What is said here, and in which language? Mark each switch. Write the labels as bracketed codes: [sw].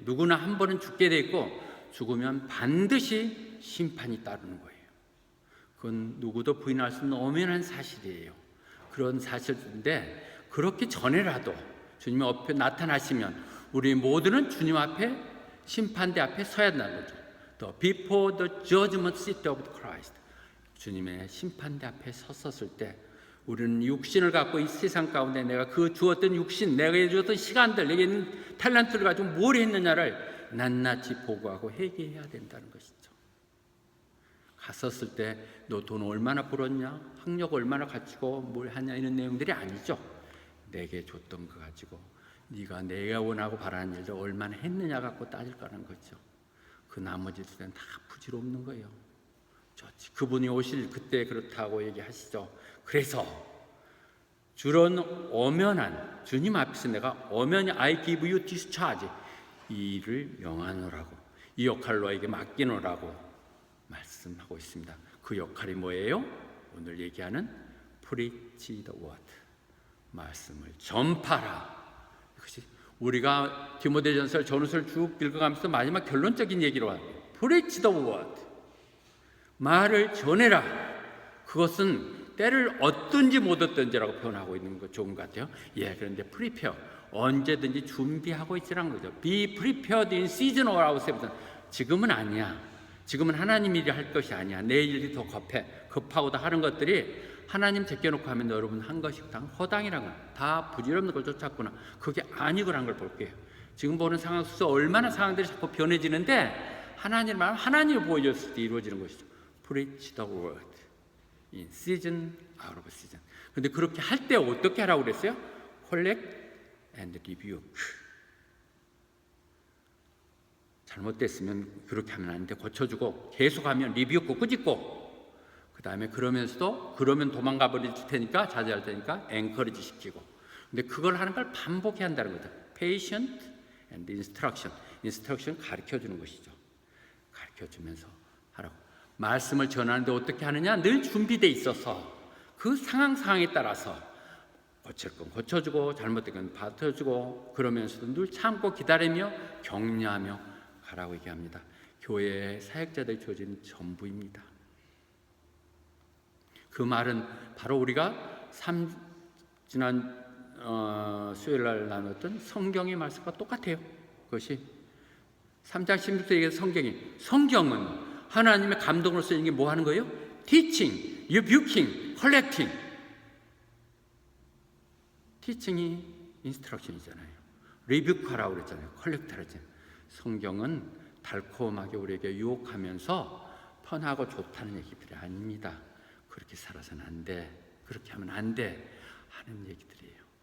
[ko] 누구나 한 번은 죽게 돼 있고 죽으면 반드시 심판이 따르는 거예요. 그건 누구도 부인할 수 없는 엄연한 사실이에요. 그런 사실인데 그렇기 전에라도 주님 앞에 나타나시면 우리 모두는 주님 앞에 심판대 앞에 서야 한다는 거죠. [en] The before the judgment seat of Christ. [ko] 주님의 심판대 앞에 섰었을 때 우리는 육신을 갖고 이 세상 가운데 내가 그 주었던 육신, 내가 주었던 시간들, 내게 있는 탤런트를 가지고 뭘 했느냐를 낱낱이 보고하고 회개해야 된다는 것이죠. 갔었을 때 너 돈 얼마나 벌었냐, 학력 얼마나 갖추고 뭘 하냐 이런 내용들이 아니죠. 내게 줬던 거 가지고 네가 내가 원하고 바라는 일들 얼마나 했느냐 갖고 따질 거라는 거죠. 그 나머지들은 다 부질없는 거예요. 좋지. 그분이 오실 그때 그렇다고 얘기하시죠. 그래서 주런 엄연한 주님 앞에서 내가 엄연히 [en] I give you discharge [ko] 이 일을 명하노라고 이 역할을 너에게 맡기노라고 말씀하고 있습니다. 그 역할이 뭐예요? 오늘 얘기하는 [en] preach the word [ko] 말씀을 전파라. 이것이 우리가 디모데전서 전후서를 쭉 읽어가면서 마지막 결론적인 얘기로 와요. [en] preach the word [ko] 말을 전해라. 그것은 때를 얻든지 못 얻든지라고 표현하고 있는 거 좋은 것 같아요. 예, 그런데 prepare 언제든지 준비하고 있으라는 거죠. [en] Be prepared in season or out of season. [ko] 지금은 아니야. 지금은 하나님 일이 할 것이 아니야. 내 일이 더 급하고 다 하는 것들이 하나님 제껴놓고 하면 여러분 한 것이 다 허당이라는 거야. 다 부질없는 걸 쫓았구나. 그게 아니구나 걸 볼게요. 지금 보는 상황 속에서 얼마나 상황들이 자꾸 변해지는데 하나님을 말하면 하나님을 보여줬을 때 이루어지는 것이죠. [en] Preach the word in season, out of season. [ko] 근데 그렇게 할 때 어떻게 하라고 그랬어요? [en] Collect and rebuke. [ko] 잘못됐으면 그렇게 하면 안 돼. 고쳐주고 계속하면 리뷰고 꾸짖고 그 다음에 그러면서도 그러면 도망가 버릴 테니까 자제할 테니까 엔커리지 시키고. 근데 그걸 하는 걸 반복해야 한다는 거죠. [en] Patient and instruction. [ko] instruction 가르쳐주는 것이죠. 가르쳐주면서 하라고. 말씀을 전하는데 어떻게 하느냐? 늘 준비되어 있어서 그 상황에 따라서 고칠 건 고쳐주고 잘못된 건 받쳐주고 그러면서도 늘 참고 기다리며 격려하며 가라고 얘기합니다. 교회의 사역자들이 주어진 전부입니다. 그 말은 바로 우리가 지난 수요일 날 나눴던 성경의 말씀과 똑같아요. 그것이 3장 16절에 성경은 하나님의 감동으로 쓰이는 게 뭐 하는 거예요? [en] Teaching, rebuking, collecting. [ko] Teaching이 instruction이잖아요. rebuke하라고 그랬잖아요. collect하라고 했잖아요. 성경은 달콤하게 우리에게 유혹하면서 편하고 좋다는 얘기들이 아닙니다. 그렇게 살아서는 안 돼. 그렇게 하면 안 돼. 하는 얘기들이에요.